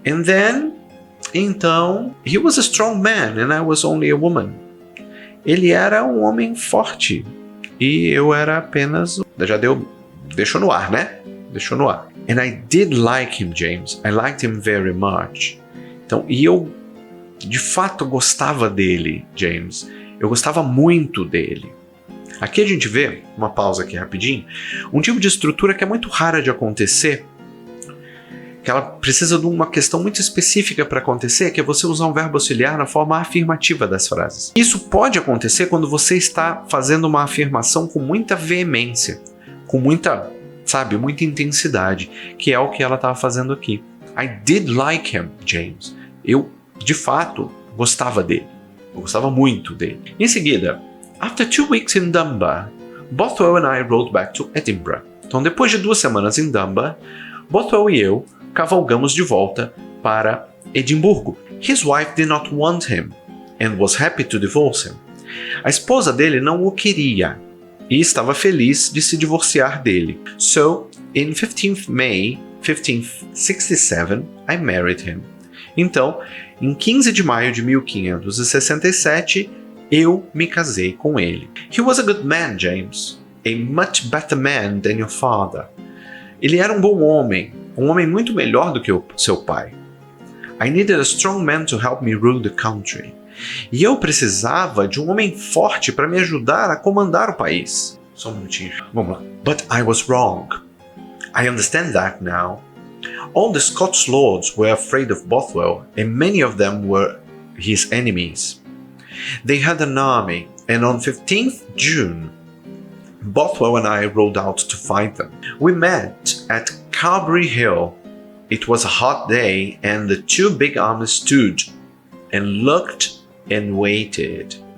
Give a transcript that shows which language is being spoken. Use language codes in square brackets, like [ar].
[en] And then, [pt] então, [en] he was a strong man and I was only a woman. [pt] Ele era um homem forte e eu era apenas... Deixou no ar, né? Deixou no ar. [en] And I did like him, James. I liked him very much. [pt] Então, e eu de fato gostava dele, James. Eu gostava muito dele. Aqui a gente vê, uma pausa aqui rapidinho, um tipo de estrutura que é muito rara de acontecer, que ela precisa de uma questão muito específica para acontecer, que é você usar um verbo auxiliar na forma afirmativa das frases. Isso pode acontecer quando você está fazendo uma afirmação com muita veemência, com muita intensidade, que é o que ela estava fazendo aqui. [en] I did like him, James. [pt] Eu, de fato, gostava dele. Eu gostava muito dele. Em seguida, [en] after 2 weeks in Dunbar, Bothwell and I rode back to Edinburgh. [pt] Então, depois de 2 semanas em Dunbar, Bothwell e eu cavalgamos de volta para Edimburgo. [en] His wife did not want him and was happy to divorce him. [pt] A esposa dele não o queria e estava feliz de se divorciar dele. [en] So, in 15th May 1567, I married him. [pt] Então, em 15 de maio de 1567, eu me casei com ele. [en] He was a good man, James. A much better man than your father. [pt] Ele era um bom homem, um homem muito melhor do que o seu pai. [en] I needed a strong man to help me rule the country. [pt] E eu precisava de um homem forte para me ajudar a comandar o país. Só um minutinho. Vamos lá. [en] But I was wrong. I understand that now. All the Scots lords were afraid of Bothwell, and many of them were his enemies. They had an army, and on 15th June, Bothwell and I rode out to fight them. We met at Carberry Hill. It was a hot day, and the 2 big armies stood and looked and waited.